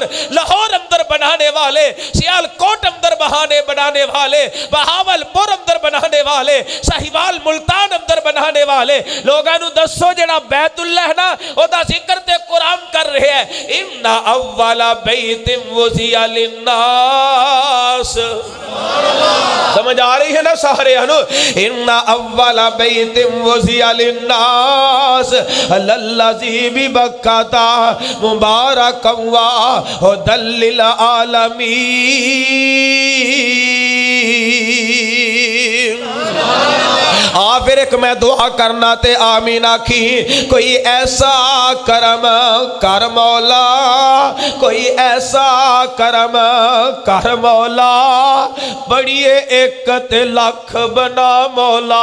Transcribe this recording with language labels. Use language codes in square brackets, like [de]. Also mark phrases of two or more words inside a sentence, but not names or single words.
[pa] لاہور اندر بنانے والے، سیالکوٹ اندر بنانے والے، بہاولپور اندر بنانے والے، ساہیوال ملتان اندر بنانے والے لوگوں نوں دسو جیڑا بیت اللہ ہے نا اودا ذکر تے قرآن کر رہے ہیں [ar] إن أول بيت وضع للناس. [pa] سمجھ آ رہی ہے نا سارے ہنوں? [ar] إن أول بيت وضع للناس للذي ببكة مباركا وهدى للعالمين. [pa] پھر ایک میں دعا کرنا تے آمین آکھی. کوئی ایسا کرم کر مولا، کوئی ایسا کرم کر مولا، بڑیے ایک تے لکھ بنا مولا.